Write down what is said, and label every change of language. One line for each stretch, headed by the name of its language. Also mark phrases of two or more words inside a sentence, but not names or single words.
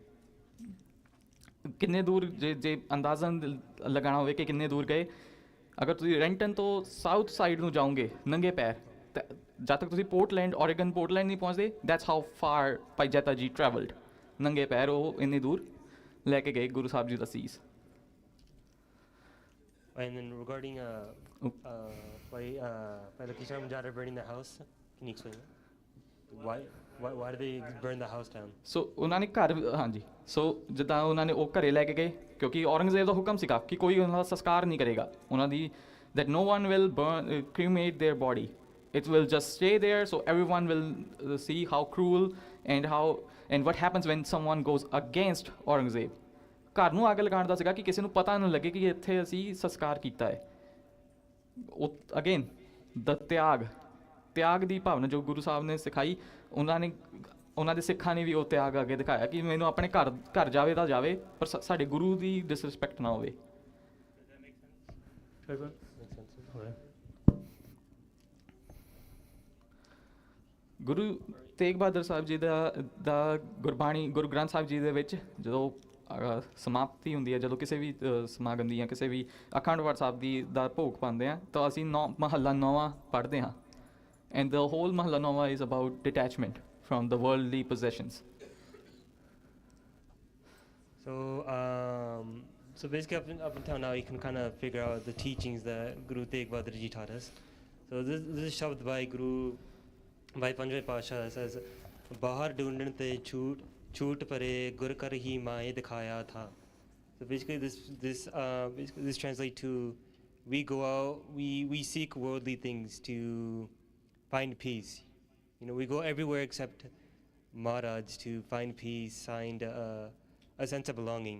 Punjabi: ਕਿੰਨੇ ਦੂਰ ਜੇ ਅੰਦਾਜ਼ਨ ਲਗਾਉਣਾ ਹੋਵੇ ਕਿ ਕਿੰਨੇ ਦੂਰ ਗਏ, ਅਗਰ ਤੁਸੀਂ ਰੈਂਟਨ ਤੋਂ ਸਾਊਥ ਸਾਈਡ ਨੂੰ ਜਾਓਗੇ ਨੰਗੇ ਪੈਰ, ਤਾਂ ਜਦ ਤੱਕ ਤੁਸੀਂ ਪੋਰਟਲੈਂਡ, ਓਰੇਗਨ ਪੋਰਟਲੈਂਡ ਨਹੀਂ ਪਹੁੰਚਦੇ,
English: that's how far Bhai Jaita Ji travelled.
Punjabi: ਨੰਗੇ ਪੈਰ ਉਹ ਇੰਨੀ ਦੂਰ ਲੈ ਕੇ ਗਏ ਗੁਰੂ ਸਾਹਿਬ ਜੀ ਦਾ ਸੀਸ।
English: And then regarding Lucky Charm burning the house, can you explain that? Why did they burn the house down?
Punjabi: ਸੋ ਉਹਨਾਂ ਨੇ ਘਰ, ਹਾਂਜੀ, ਸੋ ਜਿੱਦਾਂ ਉਹਨਾਂ ਨੇ ਉਹ ਘਰੇ ਲੈ ਕੇ ਗਏ, ਕਿਉਂਕਿ ਔਰੰਗਜ਼ੇਬ ਦਾ ਹੁਕਮ ਸੀਗਾ ਕਿ ਕੋਈ ਉਹਨਾਂ ਦਾ ਸੰਸਕਾਰ ਨਹੀਂ ਕਰੇਗਾ ਉਹਨਾਂ ਦੀ,
English: that no one will cremate their body, it will just stay there, so everyone will see how cruel and what happens when someone goes against Aurangzeb.
Punjabi: ਘਰ ਨੂੰ ਅੱਗ ਲਗਾਉਣ ਦਾ ਸੀਗਾ ਕਿ ਕਿਸੇ ਨੂੰ ਪਤਾ ਨਾ ਲੱਗੇ ਕਿ ਇੱਥੇ ਅਸੀਂ ਸੰਸਕਾਰ ਕੀਤਾ ਹੈ। ਉਹ
English: again the
Punjabi: ਤਿਆਗ ਦੀ ਭਾਵਨਾ ਜੋ ਗੁਰੂ ਸਾਹਿਬ ਨੇ ਸਿਖਾਈ, ਉਹਨਾਂ ਦੇ ਸਿੱਖਾਂ ਨੇ ਵੀ ਉਹ ਤਿਆਗ ਅੱਗੇ ਦਿਖਾਇਆ ਕਿ ਮੈਨੂੰ ਆਪਣੇ ਘਰ ਜਾਵੇ ਤਾਂ ਜਾਵੇ, ਪਰ ਸਾਡੇ ਗੁਰੂ ਦੀ ਡਿਸਰਿਸਪੈਕਟ ਨਾ ਹੋਵੇ। ਗੁਰੂ ਤੇਗ ਬਹਾਦਰ ਸਾਹਿਬ ਜੀ ਦਾ ਗੁਰਬਾਣੀ, ਗੁਰੂ ਗ੍ਰੰਥ ਸਾਹਿਬ ਜੀ ਦੇ ਵਿੱਚ ਜਦੋਂ ਸਮਾਪਤੀ ਹੁੰਦੀ ਹੈ, ਜਦੋਂ ਕਿਸੇ ਵੀ ਸਮਾਗਮ ਦੀ ਜਾਂ ਕਿਸੇ ਵੀ ਅਖੰਡ ਪਾਠ ਸਾਹਿਬ ਦਾ ਭੋਗ ਪਾਉਂਦੇ ਹਾਂ, ਤਾਂ ਅਸੀਂ ਮਹੱਲਾ 9ਵਾਂ ਪੜ੍ਹਦੇ ਹਾਂ।
English: And the whole Mahalla Nova is about detachment from the worldly possessions. So basically up until now you can kind of figure out the teachings that Guru Tegh Bahadur Ji taught us. So this is shabd by Bhai Panjve Pasha says,
Punjabi: ਬਾਹਰ ਢੂੰਡਨ ਤੇ ਛੂਟ ਪਰੇ ਗੁਰ ਕਰ ਹੀ ਮਾਏ ਦਿਖਾਇਆ ਥਾ.
English: So basically this translates to, we go out, we seek worldly things to find peace. You know, we go everywhere except Maharaj to find peace, find a sense of belonging.